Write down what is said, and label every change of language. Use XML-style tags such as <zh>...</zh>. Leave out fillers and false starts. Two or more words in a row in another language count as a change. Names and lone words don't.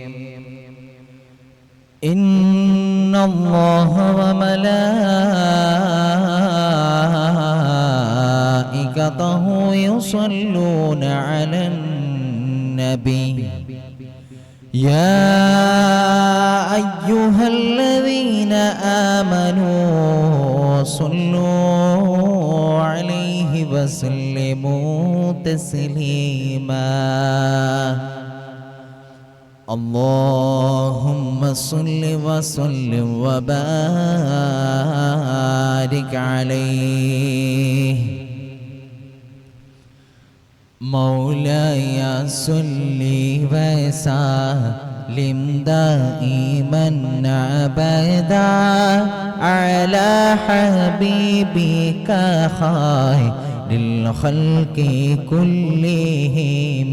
<ar>إن الله وملائكته يصلون على النبي يا أيها الذين آمنوا صلوا عليه وسلموا تسليما. اللهم صل وسلم وبارك عليه. مولاي صل وسلم دائما ابدا على حبيبك خير الخلق كلهم.</ar>